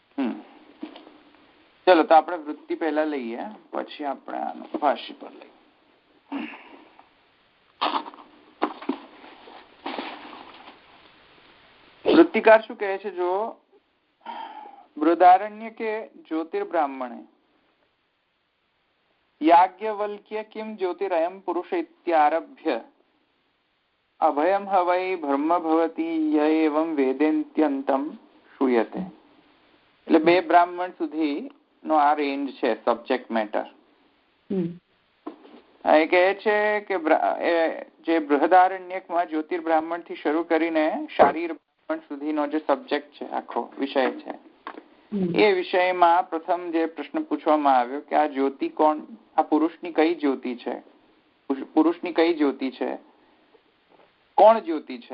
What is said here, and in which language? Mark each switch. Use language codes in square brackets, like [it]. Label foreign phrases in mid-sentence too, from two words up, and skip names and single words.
[gu] ચલો, તો આપણે વૃત્તિ પહેલા લઈએ, પછી આપણે આનું ભાષ્ય પર લઈએ. વૃત્તિકાર શું કહે છે? [sa] જો બૃહદારण्य के ज्योतिर्ब्राह्मणे याज्ञवल्क्य किम ज्योतिरयं पुरुष इत्यारभ्य अभयं हवै ब्रह्म भवति य एवं वेदेन्त्यन्तं શ્રૂયતે. [gu] એટલે 2 બ્રાહ્મણ સુધી નો આ રેન્જ છે [en] subject matter. [gu] એ કહે છે કે જે બૃહદારણ્યકમાં જ્યોતિર્બ્રાહ્મણ થી શરૂ કરીને શારીર બ્રાહ્મણ સુધીનો જે સબ્જેક્ટ છે, આખો વિષય છે, એ વિષયમાં પ્રથમ જે પ્રશ્ન પૂછવામાં આવ્યો કે આ જ્યોતિ કોણ, આ પુરુષની કઈ જ્યોતિ છે, પુરુષની કઈ જ્યોતિ છે, કોણ જ્યોતિ છે?